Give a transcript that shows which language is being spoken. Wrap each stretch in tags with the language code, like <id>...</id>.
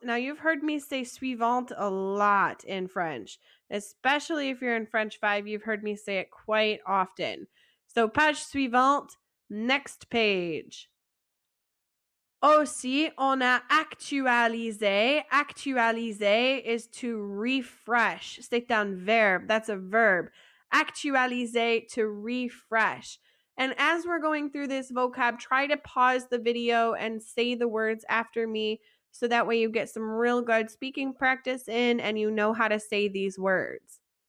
<en>Now, you've heard me say suivante a lot in French, especially if you're in French 5. You've heard me say it quite often. So,</en> <fr>page suivante,</fr> <en>next page.</en> <fr>Aussi, on a actualisé.</fr> <en>Actualiser is to refresh.</en> <fr>C'est un verb.</fr> <en>That's a verb. Actualiser, to refresh. And as we're going through this vocab, try to pause the video and say the words after me so that way you get some real good speaking practice in and you know how to say these words.</en>